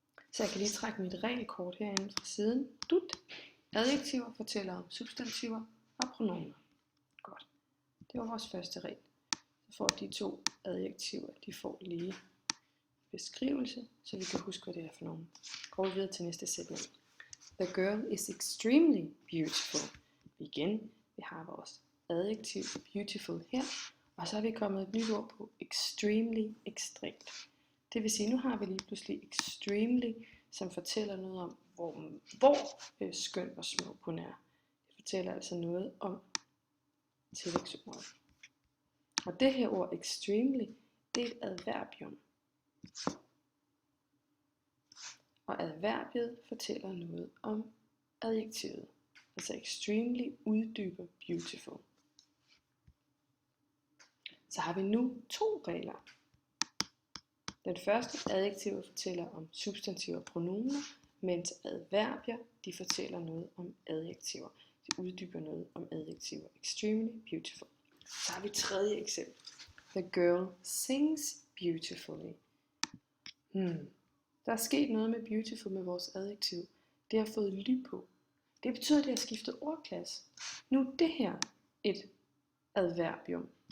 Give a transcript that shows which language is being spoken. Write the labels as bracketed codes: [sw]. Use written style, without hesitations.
[da] Så jeg kan lige trække mit regelkort herinde fra siden. Adjektiver fortæller om substantiver og pronomener. Godt. Det var vores første regel. Så får de to adjektiver, de får lige beskrivelse, så vi kan huske, hvad det er for nogen. Går vi videre til næste sætning. [en] The girl is extremely beautiful. [da] Igen, vi har vores adjektiv beautiful her, og så er vi kommet et nyt ord på extremely, ekstremt. Det vil sige, nu har vi lige pludselig extremely, som fortæller noget om, hvor skøn og smuk hun er. Det fortæller altså noget om tillægsordet. Og det her ord extremely, det er et adverbium. Og adverbiet fortæller noget om adjektivet. Altså extremely uddyber beautiful. Så har vi nu 2 regler. Den første, adjektivet fortæller om substantiver og pronomener, mens adverbier, de fortæller noget om adjektiver. De uddyber noget om adjektiver. Extremely beautiful. Så har vi tredje eksempel. [en] The girl sings beautifully. [da] Der er sket noget med beautiful med vores adjektiv. Det har fået ly på. Det betyder, at det har skiftet ordklasse. Nu er det her et adverbium.